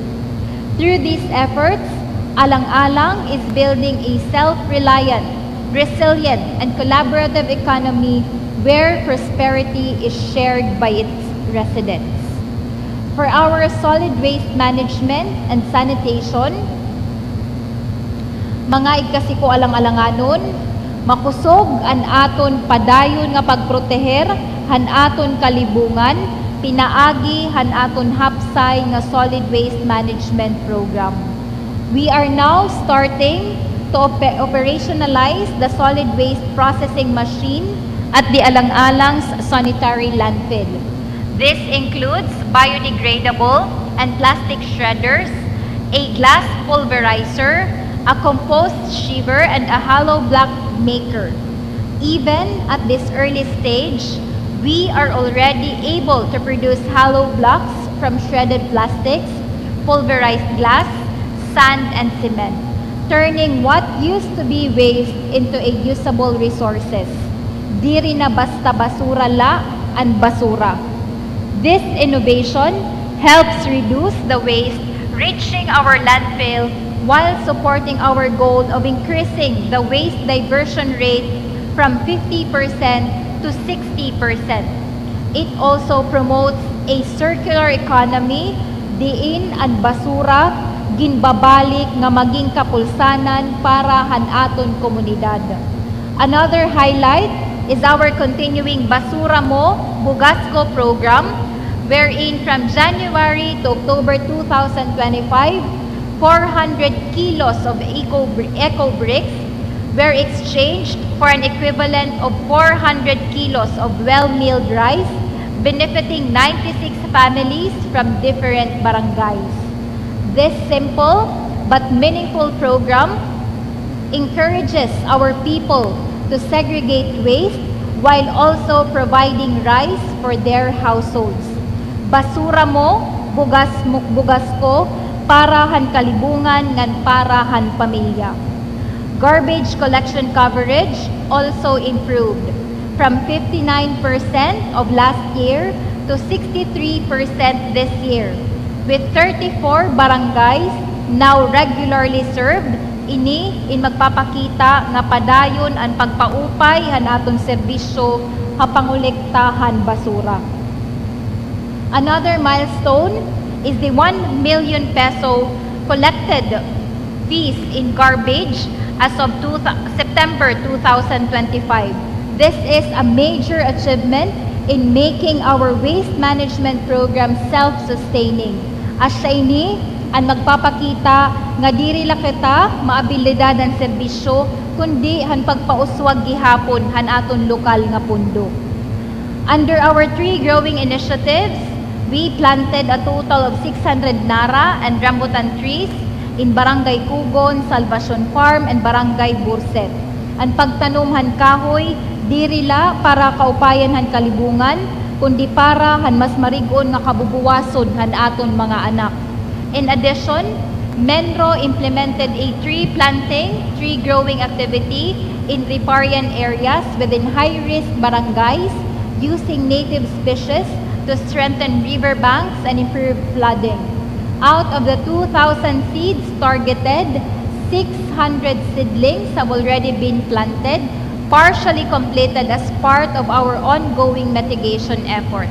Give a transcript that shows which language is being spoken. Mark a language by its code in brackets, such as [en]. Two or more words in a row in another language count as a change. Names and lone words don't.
[en] Through these efforts, Alang-Alang is building a self-reliant, resilient, and collaborative economy where prosperity is shared by its residents. For our solid waste management and sanitation, [war] mga igkasiko alang-alanganon, makusog an aton padayon nga pagproteher han aton kalibungan, pinaagi han aton hapsay nga [en] solid waste management program. We are now starting to operationalize the solid waste processing machine at the Alang-Alang's sanitary landfill. This includes biodegradable and plastic shredders, a glass pulverizer, a compost shiver, and a hollow block maker. Even at this early stage, we are already able to produce hollow blocks from shredded plastics, pulverized glass, sand, and cement, turning what used to be waste into a usable resources. [war] Diri na basta basura la and basura. [en] This innovation helps reduce the waste reaching our landfill while supporting our goal of increasing the waste diversion rate from 50% to 60%. It also promotes a circular economy [war] diin ang basura ginbabalik nga maging kapulsanan para hanaton komunidad. [en] Another highlight is our continuing Basura Mo, Bugas Ko program, wherein from January to October 2025, 400 kilos of eco bricks were exchanged for an equivalent of 400 kilos of well-milled rice, benefiting 96 families from different barangays. This simple but meaningful program encourages our people to segregate waste while also providing rice for their households. [war] Basura mo, bugas ko, parahan kalibungan ngan parahan pamilya. [en] Garbage collection coverage also improved from 59% of last year to 63% this year, with 34 barangays now regularly served. [war] Ini in magpapakita nga padayon ang pagpaupay han aton serbisyo hapangolektahan basura. [en] Another milestone is the 1 million peso collected fees in garbage as of September 2025. This is a major achievement in making our waste management program self-sustaining. [war] As siya ini, ang magpapakita nga diri la kita maabilidad ang serbisyo kundi han pagpauswag gihapon han aton lokal nga pundo. [en] Under our tree growing initiatives, we planted a total of 600 nara and rambutan trees in Barangay Kugon, Salvacion Farm, and Barangay Burset. [war] Ang pagtanumhan kahoy, diri la para kaupayan han kalibungan, kundi para han mas marigon nga kabubuwason han aton mga anak. [en] In addition, Menro implemented a tree planting, tree growing activity in riparian areas within high-risk barangays using native species to strengthen river banks and improve flooding. Out of the 2,000 seeds targeted, 600 seedlings have already been planted, partially completed as part of our ongoing mitigation efforts.